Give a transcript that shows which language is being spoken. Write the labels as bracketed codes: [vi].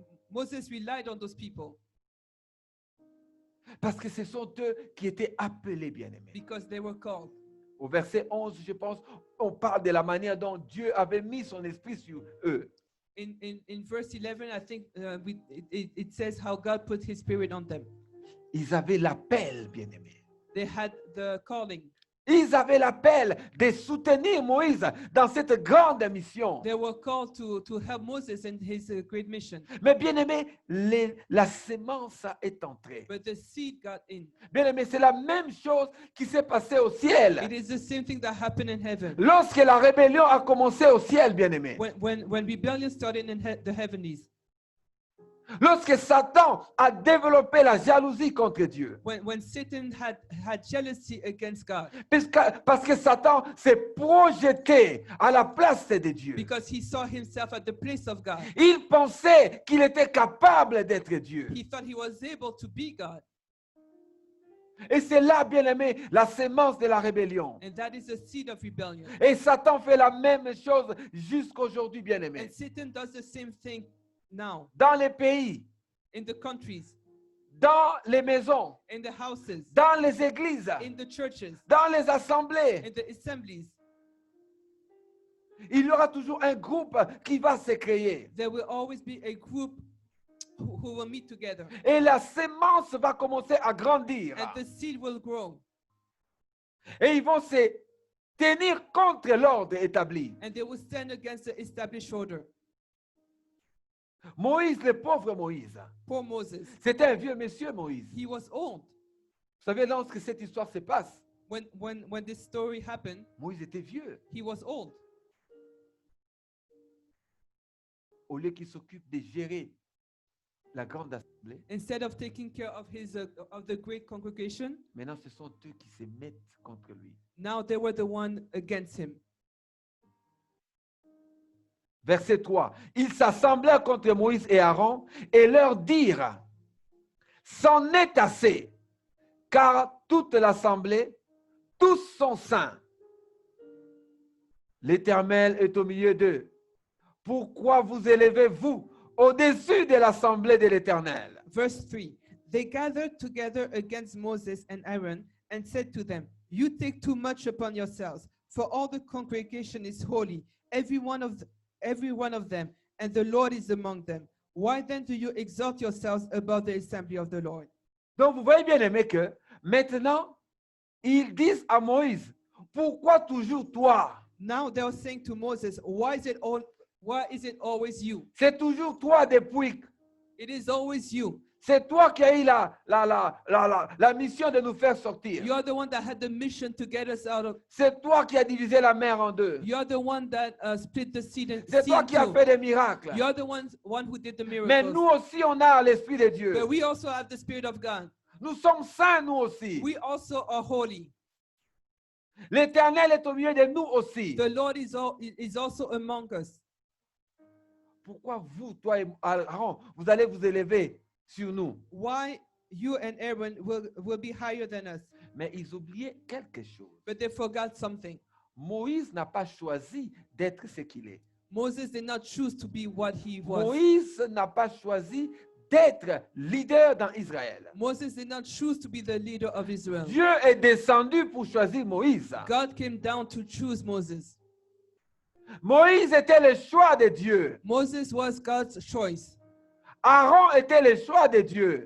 [en] Moses relied on those people [fr] Parce que ce sont eux qui étaient appelés, bien-aimés. [en] because they were called. [fr] Au verset 11, je pense, on parle de la manière dont Dieu avait mis son esprit sur eux. [en] In verse 11, I think it says how God put his spirit on them. [fr] Ils avaient l'appel, bien-aimés. [en] They had the calling. [fr] Ils avaient l'appel de soutenir Moïse dans cette grande mission. [en] They were called to help Moses in his great mission. [fr] Mais bien-aimés, la sémence est entrée. [en] But the seed got in. [fr] Bien-aimés, c'est la même chose qui s'est passée au ciel. [en] It is the same thing that happened in heaven. [fr] Lorsque la rébellion a commencé au ciel, bien-aimés. [en] When rebellion started in the heavenlies. [fr] Lorsque Satan a développé la jalousie contre Dieu. [en] When Satan had jealousy against God. [fr] Parce que Satan s'est projeté à la place de Dieu. [en] Because he saw himself at the place of God. [fr] Il pensait qu'il était capable d'être Dieu. [en] He thought he was able to be God. [fr] Et c'est là, bien-aimé, la sémence de la rébellion. [en] And that is the seed of rebellion. [fr] Et Satan fait la même chose jusqu'aujourd'hui, bien-aimé. [en] And Satan does the same thing now [fr] Dans les pays, [en] in the countries, [fr] dans les maisons, [en] in the houses, [fr] dans les églises, [en] in the churches, [fr] dans les assemblées. [en] in the assemblies. [fr] Il y aura toujours un groupe qui va se créer. [en] There will always be a group who will meet together. [fr] Et la sémence va commencer à grandir. [en] And the seed will grow. [fr] Et ils vont se tenir contre l'ordre établi. [en] And they will stand against the established order. [fr] Moïse, le pauvre Moïse, [en] Poor Moses. [fr] c'était un vieux monsieur Moïse. [en] He was old. [fr] Vous savez, lorsque cette histoire se passe, [en] When this story happened, [fr] Moïse était vieux. [en] he was old. [fr] Au lieu qu'il s'occupe de gérer la grande assemblée, [en] Instead of taking care of the great congregation, [fr] maintenant ce sont eux qui se mettent contre lui. [en] now they were the one against him. [fr] Verset 3. Ils s'assemblèrent contre Moïse et Aaron et leur dirent, c'en est assez, car toute l'assemblée, tous sont saints. L'Éternel est au milieu d'eux. Pourquoi vous élevez-vous au-dessus de l'assemblée de l'Éternel? [en] Verse 3. They gathered together against Moses and Aaron and said to them, you take too much upon yourselves, for all the congregation is holy, every one of them, and the Lord is among them. Why then do you exalt yourselves above the assembly of the Lord? [fr] Donc vous voyez bien aimé que maintenant, ils disent à Moïse, pourquoi toujours toi? [en] Now they are saying to Moses, why is it always you? [fr] C'est toujours toi depuis. [en] It is always you. [fr] C'est toi qui as eu la mission de nous faire sortir. [en] You are the one that had the mission to get us out of. [fr] C'est toi qui as divisé la mer en deux. [en] You are the one that split the sea. [fr] C'est toi qui as fait des miracles. [en] You are the one who did the miracles. [fr] Mais nous aussi, on a l'Esprit de Dieu. [en] But we also have the Spirit of God. [fr] Nous sommes saints, nous aussi. [en] We also are holy. [fr] L'Éternel est au milieu de nous aussi. [en] The Lord is also among us. [fr] Pourquoi vous, toi et Aaron, vous allez vous élever sur nous? [en] Why you and Aaron will be higher than us? [fr] Mais ils oubliaient quelque chose. [en] but they forgot something. [fr] Moïse n'a pas choisi d'être ce qu'il est. [en] Moses did not choose to be what he was. [fr] Moïse n'a pas choisi d'être leader dans Israël. [en] Moses did not choose to be the leader of Israel. [fr] Dieu est descendu pour choisir Moïse. [en] God came down to choose Moses. [fr] Moïse était le choix de Dieu. [en] Moses was God's choice, [fr] Aaron était le choix de Dieu.